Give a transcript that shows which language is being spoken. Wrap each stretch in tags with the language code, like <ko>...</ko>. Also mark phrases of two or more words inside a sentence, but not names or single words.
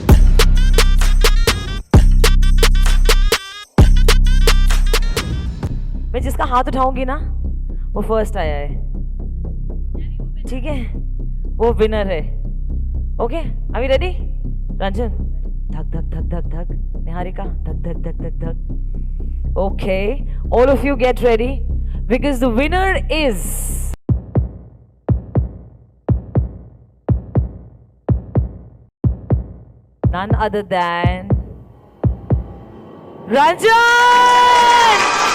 <hi>मैं जिसका हाथ उठाऊंगी ना वो फर्स्ट आया है, ठीक है, वो विनर है।</hi> <en>OK, are you ready? रंजन, धक धक धक धक धक, निहारिका, धक धक धक धक धक। OK, all of you get ready because the winner is none other than Ranjan!</en>